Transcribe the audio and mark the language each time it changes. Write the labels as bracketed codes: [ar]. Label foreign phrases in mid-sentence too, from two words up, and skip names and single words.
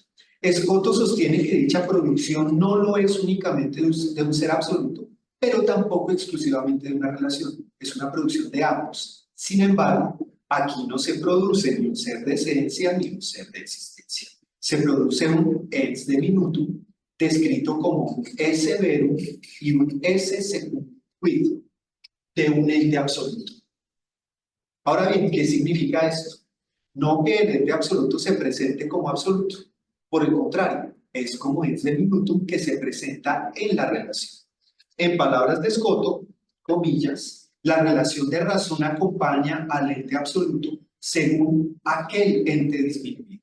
[es] Escoto sostiene que dicha producción no lo es únicamente de un ser absoluto, pero tampoco exclusivamente de una relación. Es una producción de ambos. Sin embargo, aquí no se produce ni un ser de esencia ni un ser de existencia. Se produce un [la] ens de minutum, [es] descrito como un [la] esse verum [es] y un [la] esse secundum quid [es] de un ente absoluto. Ahora bien, ¿qué significa esto? No que el ente absoluto se presente como absoluto. Por el contrario, es como [la] ens de minutum [es] que se presenta en la relación. En palabras de Escoto, comillas, la relación de razón acompaña al ente absoluto según aquel ente disminuido.